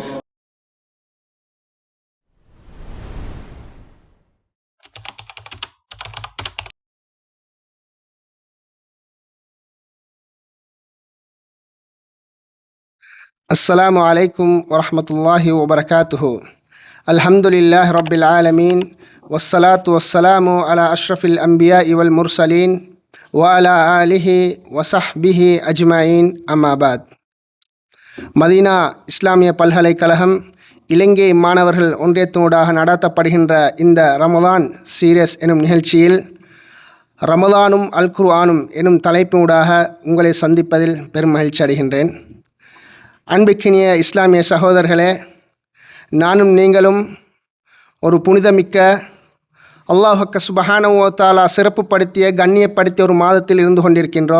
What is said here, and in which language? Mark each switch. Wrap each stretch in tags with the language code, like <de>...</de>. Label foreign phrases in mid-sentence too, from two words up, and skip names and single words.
<ar>السلام عليكم ورحمة الله وبركاته. الحمد لله رب العالمين والصلاة والسلام على أشرف الأنبياء والمرسلين وعلى آله وصحبه أجمعين أما بعد.</ar> <ta>மதீனா இஸ்லாமிய பல்கலைக்கழகம் இலங்கை மாணவர்கள் ஒன்றியத்தினூடாக நடத்தப்படுகின்ற இந்த ரமதான் சீரியஸ் எனும் நிகழ்ச்சியில் ரமதானும் அல் குர்ஆனும் எனும் தலைப்பினூடாக உங்களை சந்திப்பதில் பெரும் மகிழ்ச்சி அடைகின்றேன். அன்பிக்கினிய இஸ்லாமிய சகோதரர்களே, நானும் நீங்களும் ஒரு புனிதமிக்க அல்லாஹ்</ta> <ar>سبحانه وتعالى</ar> <ta>சிறப்புப்படுத்திய கண்ணியப்படுத்திய ஒரு மாதத்தில் இருந்து கொண்டிருக்கின்றோம்.</ta>